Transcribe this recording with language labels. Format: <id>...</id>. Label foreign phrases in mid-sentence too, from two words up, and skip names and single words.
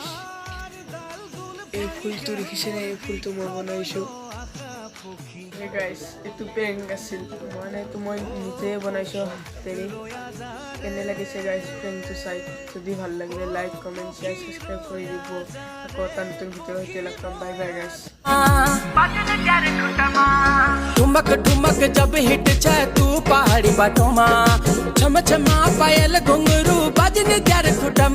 <as>এই ফুলটো দেখিছেনে, এই ফুলটো মই বনাইছোঁ। গাইজ এইটো পেইণ্ট আছিল, মই নিজে বনাইছোঁ হাতেৰে। কেনে লাগিছে গাইজ পেইণ্টটো চাই? যদি ভাল লাগিলে</as> <en>like comment share subscribe</en> <as>কৰি দিব। আকৌ এটা নতুন ভিডিঅ'ৰ সৈতে লগ পাম।</as> <en>bye bye guys.</en> <gbm>ठुमक ठुमक जब हिट छे तू पहाड़ी बाटों मा, छम छमा पायल घुंघरू बजन ग्यार खुटम।</gbm>